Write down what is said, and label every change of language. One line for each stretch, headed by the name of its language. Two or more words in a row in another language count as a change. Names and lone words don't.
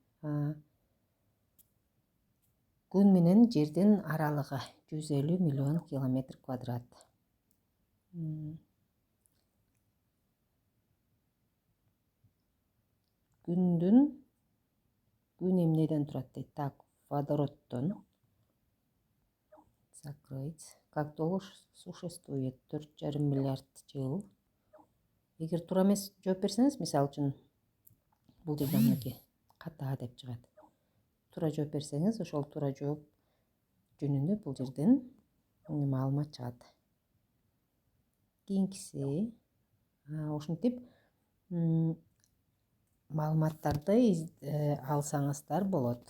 Kyrgyz: Күн менен жердин аралыгы 150 миллион километр квадрат. Күн эмнеден турат дейт.
Russian: Так, водороддон. Закрыть. Как долго существует? 4,5
Kyrgyz: миллиард жыл. Эгер туура эмес жооп берсеңиз, мисалы үчүн бул жерде мынакей ката деп чыгат. Туура жооп берсеңиз, ошол туура жооп жөнүндө бул жерден маалымат чыгат. Кийинкиси ушинтип маалыматтарды алсаңыздар болот.